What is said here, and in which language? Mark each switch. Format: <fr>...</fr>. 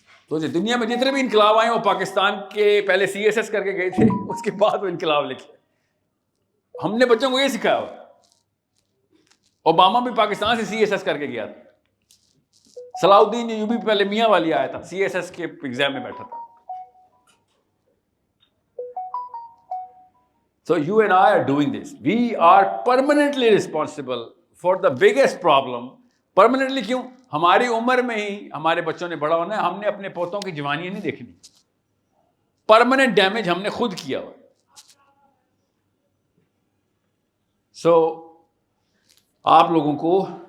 <ur>تو دنیا میں جتنے بھی انقلاب آئے وہ پاکستان کے پہلے CSS کر کے گئے تھے، اس کے بعد وہ انقلاب لکھے۔ ہم نے بچوں کو یہ سکھایا ہوا، اوباما بھی پاکستان سے CSS کر کے گیا تھا، صلاح الدین ایوبی پہلے میاں والی آیا تھا، CSS کے ایگزام میں بیٹھا تھا۔</ur> <en>So you and I are doing this. We are permanently responsible for the biggest problem.</en> <ur>Permanently کیوں؟ ہماری عمر میں ہی ہمارے بچوں نے بڑا ہونا ہے، ہم نے اپنے پوتوں کی جوانی نہیں دیکھنی، پرماننٹ ڈیمیج ہم نے خود کیا ہوا۔ سو آپ لوگوں کو</ur>